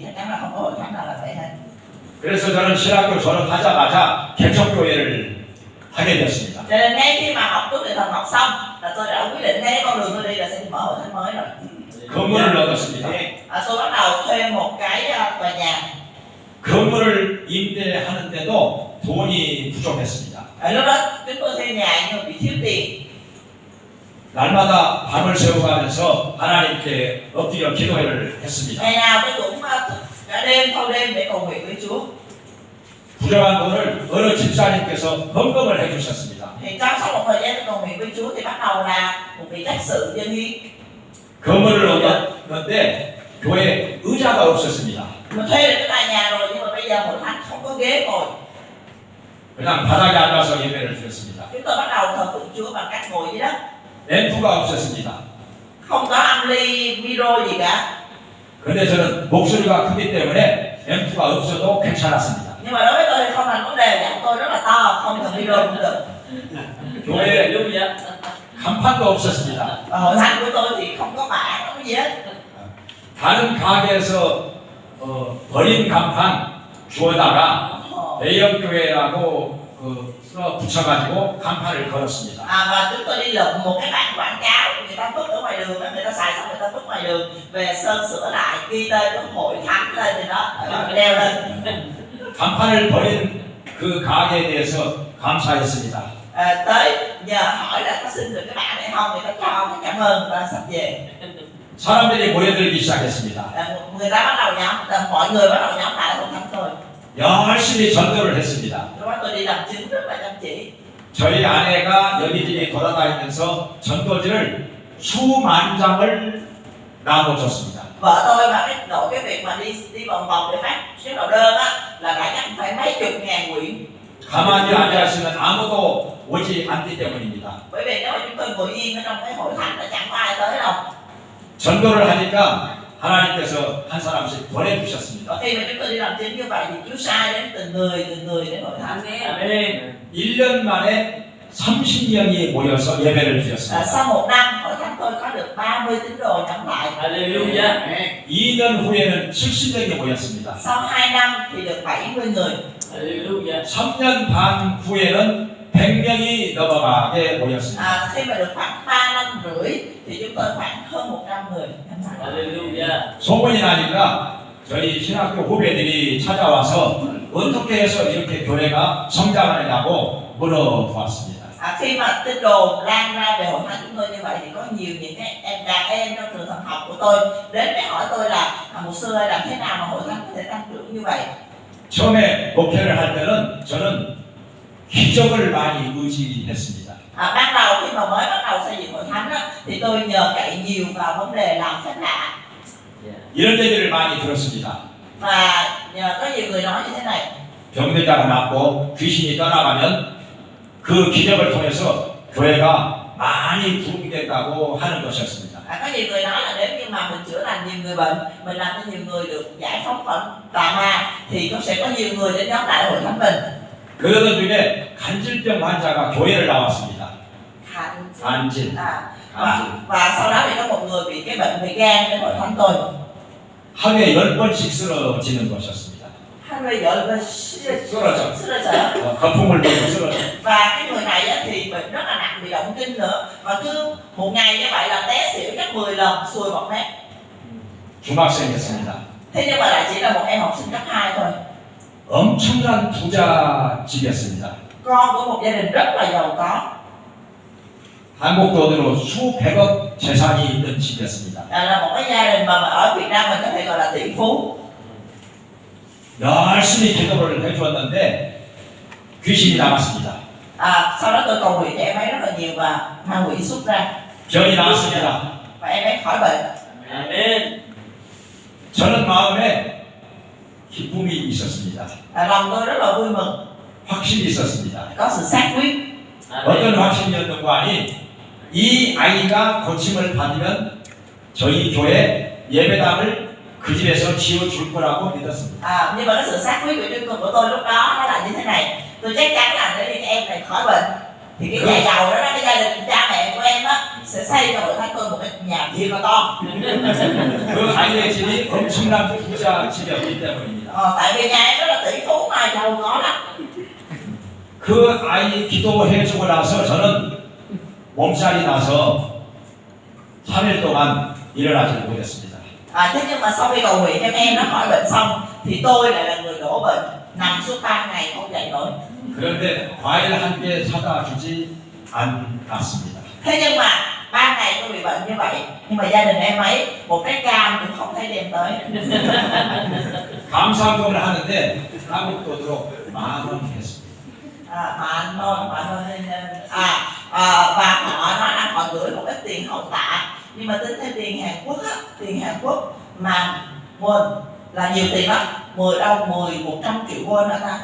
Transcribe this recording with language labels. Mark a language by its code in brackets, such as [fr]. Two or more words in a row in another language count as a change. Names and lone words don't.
[vi] Chắc chắn là không có hội thánh nào là vậy hết. [ko] 그래서 저는 신학교 졸업하자마자 개척교회를 하게 되었습니다. [vi] Cho nên ngay khi mà học tốt nghiệp thần học xong là tôi đã quyết định ngay con đường tôi đi là sẽ đi mở hội thánh mới rồi. [ko] 건물을 얻었습니다. [vi] Tôi bắt đầu thuê một cái tòa nhà. [ko] 건물을 임대하는데도 돈이 부족했습니다. [vi] Lúc đó chúng tôi thuê nhà nhưng mà bị thiếu tiền. [ko] 날마다 밤을 새워가면서 하나님께 엎드려 기도를 했습니다. [vi] Ngày nào tôi cũng cả đêm thâu đêm để cầu nguyện với Chúa. [ko] 부족한 돈을 어느 집사님께서 헌금을 해주셨습니다. [vi] Thì trong sau một thời gian tôi cầu nguyện với Chúa thì bắt đầu là một vị trách sự dân hiến. [ko] 건물을 얻었는데 교회에 의자가 없었습니다. [vi] Mình thuê được cái tòa nhà rồi nhưng mà bây giờ hội thánh không có ghế ngồi. [ko] 그냥 바닥에 앉아서 예배를 드렸습니다. [vi] Chúng tôi bắt đầu thờ phượng Chúa bằng cách ngồi dưới đất. [ko] 앰프가 없었습니다. [vi] Không có âm ly, micro gì cả. [ko] 근데 저는 목소리가 크기 때문에 앰프가 없어도 괜찮았습니다. [vi] Nhưng mà đối với tôi thì không thành vấn đề, giọng tôi rất là to, không cần micro cũng được. [ko] 교회에 Hallelujah. 간판도 없었습니다. Hội thánh của tôi thì không có bảng, không có gì hết. 다른 가게에서 버린 간판 주워다가 대형 교회라고 써 붙여가지고 간판을 걸었습니다. Và chúng tôi đi lượm một cái bảng quảng cáo người ta vứt ở ngoài đường, người ta xài xong người ta vứt ngoài đường về sơn sửa lại ghi tên của hội thánh lên thì đó đeo lên. 간판을 버린 그 가게에 대해서 감사했습니다. Tới nhờ hỏi là có xin được cái bảng này không, người ta cho, người cảm ơn, người ta sắp về. 사람들이 모여들기 시작했습니다. Người ta bắt đầu nhóm, mọi người bắt đầu nhóm lại hội thánh tôi. 열심히 전도를 했습니다. Lúc đó tôi đi làm chứng rất là chăm chỉ. 저희 아내가 여기저기 돌아다니면서 전도지를 수만 장을 나눠줬습니다. Vợ tôi mà cái việc mà đi vòng vòng để phát số đầu đơn á là đã chắc phải mấy chục ngàn quyển. 가만히 앉아 있으면 아무도 오지 않기 때문입니다. Bởi vì nếu mà chúng tôi ngồi yên ở trong cái hội thánh là chẳng có ai tới đâu. 전도를 하니까 하나님께서 한 사람씩 보내주셨습니다. Và khi mà chúng tôi đi làm chính như vậy thì Chúa sai đến từng người đến hội thánh. Amen. 1년 만에 30명이 모여서 예배를 Và 드렸습니다. [vi] sau một năm hội thánh tôi có được 30 tín đồ nhóm lại. Hallelujah. [ko] 2년 후에는 70명이 모였습니다. [vi] Sau 2 năm thì được 70 người. Hallelujah. [ko] 3년 반 후에는 100명이 넘어가게 모였습니다. [vi] Khi mà được khoảng 3 năm rưỡi thì chúng tôi khoảng hơn 100 người nhóm lại. Hallelujah. [ko] 소문이 나니까 저희 신학교 후배들이 찾아와서 어떻게 해서 이렇게 교회가 성장하느냐고 물어보았습니다. [vi] Khi mà tin đồn lan ra về hội thánh chúng tôi như vậy thì có nhiều những cái đàn em trong trường thần học của tôi đến để hỏi tôi là một sư ơi làm thế nào mà hội thánh có thể tăng trưởng như vậy. [ko] 처음에 목회를 할 때는 저는 기적을 많이 의지했습니다. [vi] Ban đầu khi mà mới bắt đầu xây dựng hội thánh á, thì tôi nhờ cậy nhiều vào vấn đề làm phép lạ. [ko] 이런 얘기를 많이 들었습니다. [vi] Và nhờ có nhiều người nói như thế này. [ko] 병들다가 낫고 귀신이 떠나가면 그 기적을 통해서 교회가 많이 부흥된다고 하는 것이었습니다. [vi] Có nhiều người nói là nếu như mà mình chữa lành nhiều người bệnh, mình làm cho nhiều người được giải phóng khỏi tà ma thì cũng sẽ có nhiều người đến nhóm lại hội thánh mình. [ko] 그러던 중에 간질병 환자가 교회를 나왔습니다. 간질. [vi] Và sau đó thì có một người bị cái bệnh về gan đến hội thánh tôi. [ko] 하루에 10번씩 쓰러지는 것이었습니다. 하루에 10번 쓰러져요. 거품을 보고 쓰러져. [vi] Và cái người này á, thì bệnh rất là nặng, bị động kinh nữa. Và cứ một ngày như vậy là té xỉu chắc 10 lần, sùi bọt mép. [ko] 중학생이었습니다. [vi] Thế nhưng mà lại chỉ là một em học sinh cấp 2 thôi. [ko] 엄청난 부자 집이었습니다. [vi] Con của một gia đình rất là giàu có. [ko] 한국 돈으로 수백억 재산이 있는 집이었습니다. [vi] Là một cái gia đình mà ở Việt Nam mình có thể gọi là tỷ phú. [ko] 열심히 기도를 해주었는데 귀신이 나왔습니다. [vi] Sau đó tôi cầu nguyện cho em ấy rất là nhiều và ma quỷ xuất ra. [ko] 병이 나왔습니다. [vi] Và em ấy khỏi bệnh. Amen. [ko] 저는 마음에 기쁨이 있었습니다. [vi] Lòng tôi rất là vui mừng, [ko] 확신이 있었습니다. [vi] có sự xác quyết. [ko] 어떤 확신이었는가 하니 이 아이가 고침을 받으면 저희 교회 예배당을 그 집에서 지어줄 거라고 믿었습니다. [vi] Nhưng mà cái sự xác quyết của tôi lúc đó nó là như thế này. Tôi chắc chắn là nếu như em này khỏi bệnh thì cái nhà giàu đó, cái gia đình cha mẹ của em á sẽ xây cho hội thánh tôi một cái nhà thiệt là to. [ko] 그 아이의 집이 엄청난 부자 집이었기 때문입니다. [vi] Tại vì nhà em rất là tỷ phú mà giàu có lắm. [ko] 그 아이 기도해주고 나서 저는 몸살이 나서 3일 동안 일어나지 못했습니다. [vi] Thế nhưng mà sau khi cầu nguyện cho em nó khỏi bệnh xong thì tôi lại là người đổ bệnh, nằm suốt 3 ngày không dậy nổi. [ko] 그런데 과일 한 개 사다 주지 않았습니다. [vi] Thế nhưng mà 3 ngày tôi bị bệnh như vậy, nhưng mà gia đình em ấy một cái cam cũng không thấy đem tới. [ko] 감사금을 하는데 한국 돈으로 10,000원 했습니다. [vi] Và họ nói là họ gửi một ít tiền hậu tạ, nhưng mà tính theo tiền Hàn Quốc á, tiền Hàn Quốc mà won là nhiều tiền lắm, 100 triệu won đó ta.